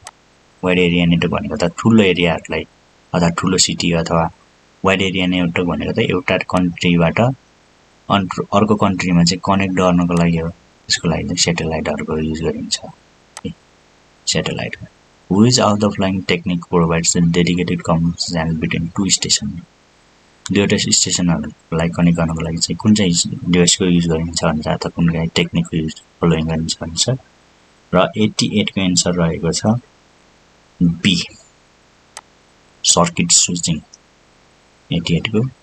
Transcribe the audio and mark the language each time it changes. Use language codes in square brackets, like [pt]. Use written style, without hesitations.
[ne] Wide area network भनेको त ठुलो एरियाहरुलाई अथवा ठुलो सिटी अथवा वाइड एरिया नेटवर्क भनेको त एउटा कन्ट्रीबाट अर्को कन्ट्रीमा चाहिँ कनेक्ट गर्नको लागि हो, त्यसको लागि चाहिँ स्याटेलाइटहरुको युज गरिन्छ satellite. [en] Which of the following technique provides a dedicated communication channel between two stations? [ne] दुईवटा स्टेशनहरुलाई कनेक्ट गर्नको लागि चाहिँ कुन चाहिँ डिभाइसको युज गरिन्छ भन्छ अथवा कुन चाहिँ टेक्निकको युज फलोइङ गरिन्छ भन्छ। र 88 को एन्सर रहेको छ बी सर्किट स्विचिङ 88 को।